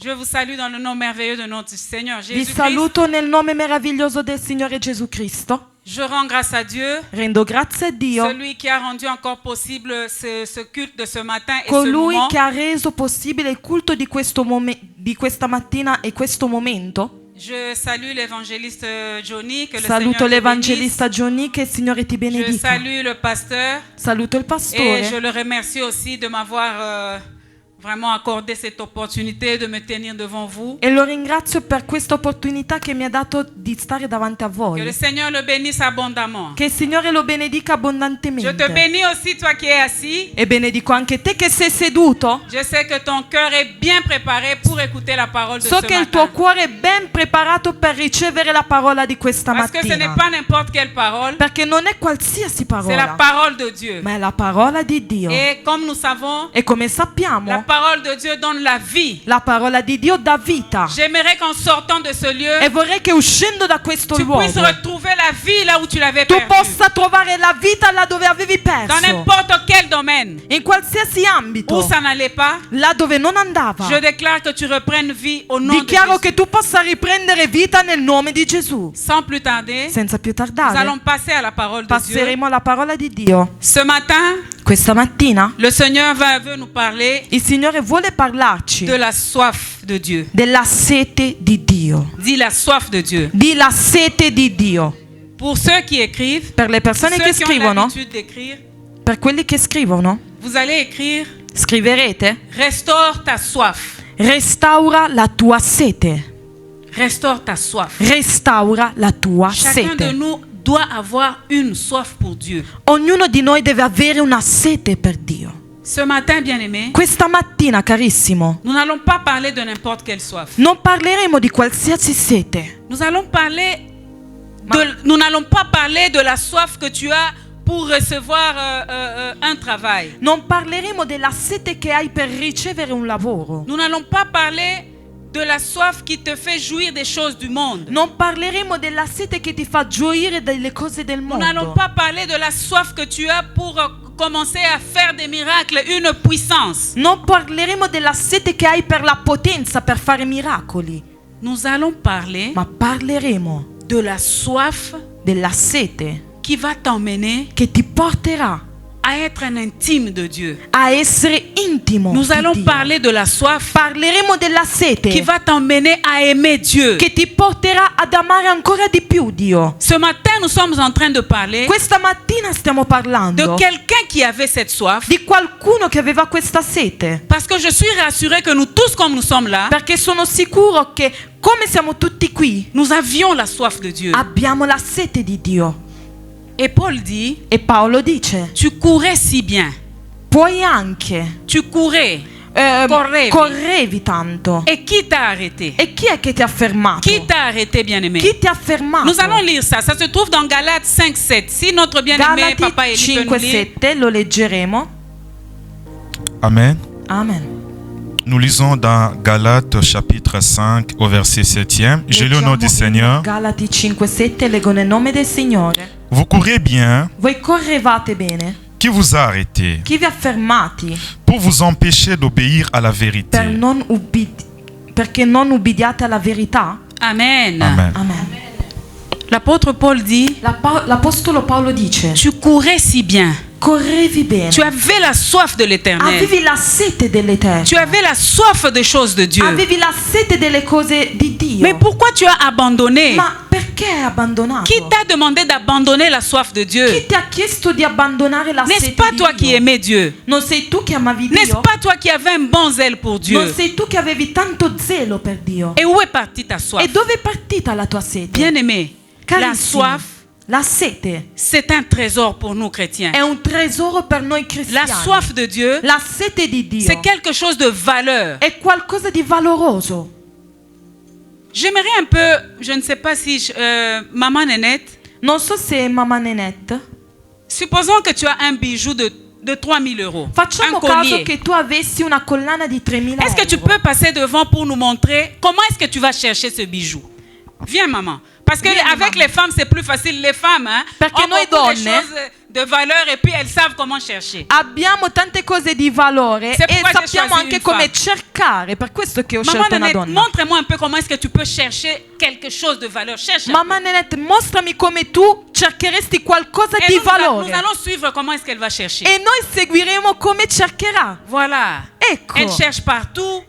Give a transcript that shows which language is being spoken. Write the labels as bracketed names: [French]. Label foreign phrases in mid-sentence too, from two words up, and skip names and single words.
[French] salue dans le nom merveilleux de notre Seigneur [Italian] Vi [French] Jésus-Christ. [Italian] saluto nel nome meraviglioso del Signore Gesù Cristo. [French] Je rends grâce à Dieu, [Italian] Rendo grazie a Dio, [French] celui qui a rendu encore possible ce culte de ce matin et ce [Italian] colui [French] moment. [Italian] che ha reso possibile il culto di questa mattina e questo momento. [French] Je salue l'évangéliste Johnny, que le [Italian] Saluto [French] Seigneur te [Italian] l'evangelista Johnny, che il Signore ti [French] bénisse. Je [Italian] benedica. [French] salue le pasteur [Italian] Saluto il [French] et je [Italian] pastore [French] le remercie aussi de m'avoir vraiment accordé cette opportunité de me tenir devant vous. [Italian] e lo ringrazio per questa opportunità che mi ha dato di stare davanti a [French] Que [Italian] voi. [French] le Seigneur le bénisse abondamment. [Italian] Che il Signore lo benedica [French] Je te [Italian] abbondantemente. [French] bénis aussi, toi qui es assis. [Italian] E benedico anche te che sei seduto. [French] Je sais que ton cœur est bien préparé pour écouter la parole de [Italian] So [French] ce [Italian] che il [French] matin. [Italian] tuo cuore è ben preparato per ricevere la parola di questa [French] Parce que ce n'est [Italian] mattina. [French] pas n'importe quelle parole, [Italian] Perché non è qualsiasi [French] c'est la [Italian] parola, [French] parole de Dieu. [Italian] ma è la parola di Dio. [French] Et comme nous savons, [Italian] E come [French] la [Italian] sappiamo, [French] parole de Dieu donne la vie. [Italian] la parola di Dio dà vita. [French] J'aimerais qu'en sortant de ce lieu, [Italian] E vorrei che uscendo da questo [French] tu puisses [Italian] luogo [French] retrouver la vie là où tu l'avais [Italian] tu [French] perdue. [Italian] possa trovare la vita là dove avevi [French] Dans [Italian] perso. [French] n'importe quel domaine [Italian] In qualsiasi ambito, [French] où ça n'allait pas, [Italian] là dove non andava. [French] je déclare que tu reprennes vie au nom de [Italian] Dichiaro [French] Jésus. [Italian] che tu possa riprendere vita nel nome di Gesù. [French] Sans plus tarder, [Italian] Senza più [French] nous [Italian] tardare, [French] allons passer à la parole de Dieu. [Italian] passeremo alla parola di Dio. [French] Ce matin, [Italian] Questa mattina [French] le Seigneur veut nous parler [Italian] il Signore vuole parlarci [French] de la soif de Dieu. [Italian] della sete di Dio. [French] Dis la soif de Dieu. [Italian] Di la sete di Dio. [French] Pour ceux qui écrivent, [Italian] Per le persone [French] ceux [Italian] che [French] qui ont [Italian] scrivono, [French] l'habitude d'écrire, [Italian] per quelli che scrivono, [French] vous allez écrire [Italian] scriverete: [French] restaure ta soif. [Italian] restaura la tua sete. [French] Restaure ta soif. [Italian] Restaura la tua [French] Chacun de [Italian] sete. [French] nous doit avoir une soif pour Dieu. [Italian] Ognuno di noi deve avere una sete per Dio. [French] Ce matin, bien-aimé, [Italian] Questa mattina, carissimo, [French] nous n'allons pas parler de n'importe quelle soif. [Italian] non parleremo di qualsiasi sete. [French] Nous n'allons pas parler de la soif que tu as pour recevoir un travail. [Italian] Non parleremo della sete che hai per ricevere un lavoro. [French] Nous n'allons pas parler de la soif qui te fait jouir des choses du monde. [Italian] Non parleremo della sete che ti fa gioire delle cose del [French] Nous n'allons [Italian] mondo. [French] pas parler de la soif que tu as pour commencer à faire des miracles, une puissance. [Italian] Non parleremo della sete che hai per la potenza per fare miracoli. [French] Nous allons parler [Italian] Ma parleremo [French] de la soif [Italian] della sete [French] qui va t'emmener [Italian] che ti porterà [French] à être un intime de Dieu. [Italian] a essere intimo [French] Nous [Italian] di [French] allons [Italian] Dio. [French] parler de la soif [Italian] Parleremo della sete [French] qui va t'emmener à aimer Dieu. [Italian] che ti porterà ad amare ancora di più Dio. [French] Ce matin, nous sommes en train de parler [Italian] Questa mattina stiamo [French] de [Italian] parlando [French] quelqu'un qui avait cette soif. [Italian] di qualcuno che aveva questa sete. [French] Parce que je suis rassurée que nous tous, comme nous sommes là, [Italian] Perché sono sicuro che, come siamo tutti qui, [French] nous avions la soif de Dieu. [Italian] abbiamo la sete di Dio. [French] Et Paul dit, [Italian] E Paolo dice: [French] tu courais si bien. [Italian] puoi anche [French] Tu courais. [Italian] correvi tanto. [French] Et qui t'a arrêté? [Italian] E chi è che ti ha fermato? [French] Qui t'a arrêté, bien-aimé? [Italian] Chi ti ha fermato? [French] Nous allons lire ça. Ça se trouve dans Galates 5:7. Si notre bien-aimé papa Élie peut nous lire. [Italian] Galati 5:7, lo leggeremo. [French] Amen. [Italian] Amen. [French] Nous lisons dans Galates chapitre 5 au verset 7e. Je lis au nom du Seigneur. [Italian] Galati 5:7, leggo nel nome del Signore. [French] Vous courez bien. [Italian] Voi correvate bene. [French] Qui vous a arrêté [Italian] Chi vi ha fermati [French] pour vous empêcher d'obéir à la vérité? [Italian] perché non ubbidiate alla verità? [French] Amen. [Italian] Amen. Amen. [French] L'apôtre Paul dit, [Italian] L'apostolo Paolo dice: [French] tu courais si bien. [Italian] correvi bene. [French] Tu avais la soif de l'éternel. [Italian] Avevi la sete dell'Eterno. [French] Tu avais la soif des choses de Dieu. [Italian] Avevi la sete delle cose di Dio. [French] Mais pourquoi tu as abandonné? [Italian] Ma perché hai abbandonato? [French] Qui t'a demandé d'abandonner la soif de Dieu? [Italian] Chi ti ha chiesto di abbandonare la [French] N'est-ce [Italian] sete [French] pas [Italian] di [French] toi [Italian] Dio? [French] qui aimais Dieu? [Italian] Non sei tu che amavi [French] N'est-ce [Italian] Dio? [French] pas toi qui avais un bon zèle pour [Italian] Non [French] Dieu? [Italian] sei tu che avevi tanto zelo per Dio? [French] Et où est partie ta soif? [Italian] E dove è partita la tua sete? [French] Bien-aimé, la [Italian] Carissimi, [French] soif, [Italian] la sete [French] c'est un trésor pour nous chrétiens. [Italian] è un tesoro per noi [French] La [Italian] cristiani. [French] soif de Dieu, [Italian] La sete di Dio [French] c'est quelque chose de valeur. [Italian] è qualcosa di valoroso. [French] J'aimerais un peu, je ne sais pas si Maman Nénette, [Italian] Non so se mamma Nenette, [French] supposons que tu as un bijou de 3000 euros, [Italian] facciamo un caso [French] collier. [Italian] che tu avessi una collana di 3.000 [French] Est-ce que tu [Italian] euro. [French] peux passer devant pour nous montrer comment est-ce que tu vas chercher ce bijou? Viens maman. Parce que Viens, avec maman. les femmes c'est plus facile. Les femmes, hein, [Italian] Perché [French] ont [Italian] noi [French] beaucoup de [Italian] donne [French] choses de valeur et puis elles savent comment chercher. [Italian] Abbiamo tante cose di valore [French] C'est [Italian] e [French] pourquoi j'ai [Italian] sappiamo [French] choisi [Italian] anche [French] une [Italian] come [French] femme. [Italian] cercare. Per questo che ho [French] Maman [Italian] scelto una [French] Nanette, [Italian] donna. [French] montre-moi un peu comment est-ce que tu peux chercher quelque chose de valeur. Cherche un [Italian] Mamma [French] peu. [Italian] Nenette, mostrami come tu cercheresti qualcosa [French] Et [Italian] di [French] nous [Italian] valore. [French] allons suivre comment est-ce qu'elle va chercher. [Italian] E noi seguiremo come cercherà. [French] Voilà. [Italian] Ecco, [French] Elle cherche partout.